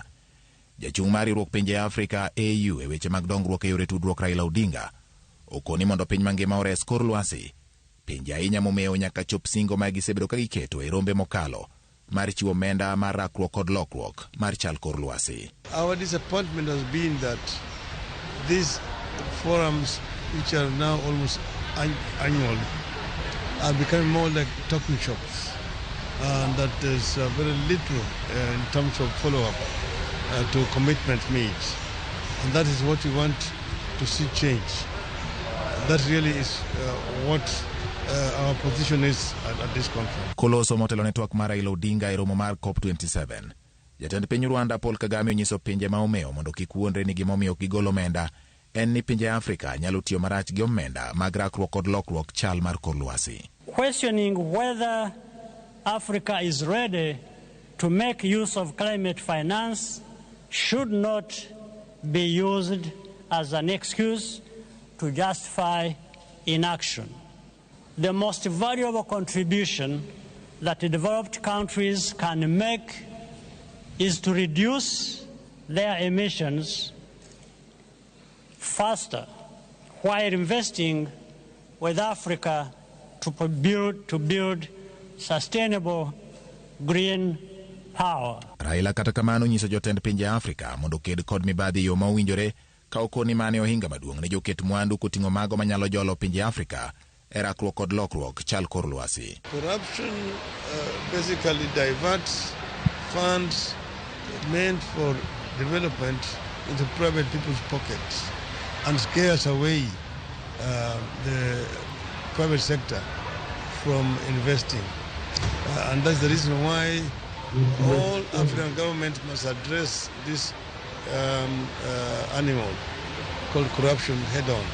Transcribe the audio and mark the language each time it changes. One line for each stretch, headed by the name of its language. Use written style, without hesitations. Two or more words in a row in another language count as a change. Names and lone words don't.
Luo (Kenya and Tanzania): Jachung' mar riwruok pinje Afrika AU e weche mag dongruok e yore tudruok Raila Odinga okoni mondo piny mangima ores kor lwasi. Pinje ahinya momeo nyaka chop singo ma gisebedo ka giketo e rombe mokalo mar chiwo omenda mar rakruok kod lokruok mar chal kor lwasi.
English: Our disappointment has been that these forums, which are now almost annual, are becoming more like talking shops, and that there's very little in terms of follow-up to commitment made. And that is what we want to see change. That really is what our position is at this conference.
Luo (Kenya and Tanzania): Koloso motelo network mar Raila Odinga e romo mar COP27. Jatend piny Rwanda Paul Kagame onyiso pinje ma omeo mondo kik wuondre ni gimomiyo gigolo omenda en ni pinje Afrika nyalo tiyo marach gi omenda mag rakruok kod lokruok chal mar kor lwasi.
English: Questioning whether Africa is ready to make use of climate finance should not be used as an excuse to justify inaction. The most valuable contribution that the developed countries can make is to reduce their emissions faster while investing with Africa to build sustainable green power.
Luo (Kenya and Tanzania): Raila kata kamano nyiso jotend pinje Afrika mondo ked kod mibadhi yo mawinjore ka okoni mane ohinga maduong' ne joket mwandu koting'o mago manyalo jolo pinje Afrika e rakruok kod lokruok chal kor lwasi.
English: Corruption basically diverts funds meant for development into private people's pockets and scares away the private sector from investing. And that's the reason why all African governments must address this animal called corruption head on.